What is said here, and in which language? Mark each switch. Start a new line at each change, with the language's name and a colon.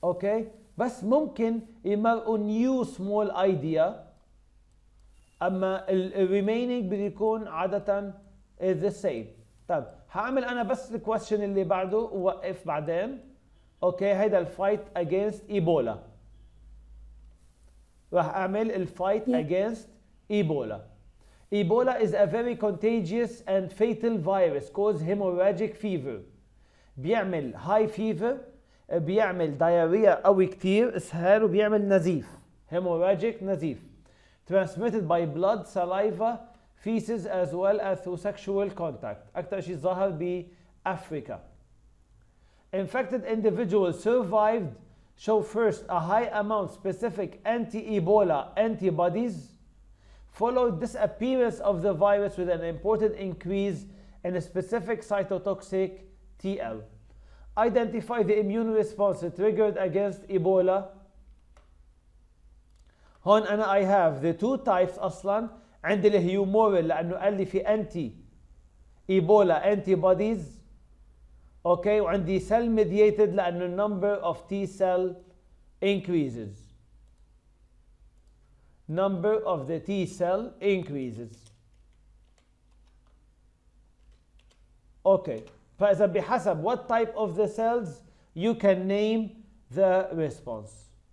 Arabic: Okay, بس ممكن يمرقوا
English: new small idea
Arabic: اما ال remaining بده يكون عادة
English: is the same.
Arabic: طيب هعمل انا بس الكويستشن اللي بعده ووقف بعدين. اوكي هيدا الفايت against ايبولا. راح اعمل الفايت
English: against Ebola. Ebola is a very contagious and fatal virus cause hemorrhagic fever. بيعمل high fever، بيعمل diarrhea
Arabic: قوي كتير اسهال، وبيعمل نزيف
English: hemorrhagic نزيف transmitted by blood, saliva, feces as well as through sexual contact.
Arabic: أكتر شيء ظهر بأفريقيا.
English: Infected individuals survived show first a high amount specific anti-Ebola antibodies, followed disappearance of the virus with an important increase in a specific cytotoxic TL. Identify the immune response triggered against Ebola.
Arabic: هون أنا
English: I have the two types أصلا.
Arabic: عندي الهيومورال لأنه قال لي في
English: anti Ebola antibodies. Okay, وعندي cell mediated لأنه number of T cell increases. Number of the T cell increases. Okay,
Arabic: فإذا بحسب
English: what type of the cells you can name the response.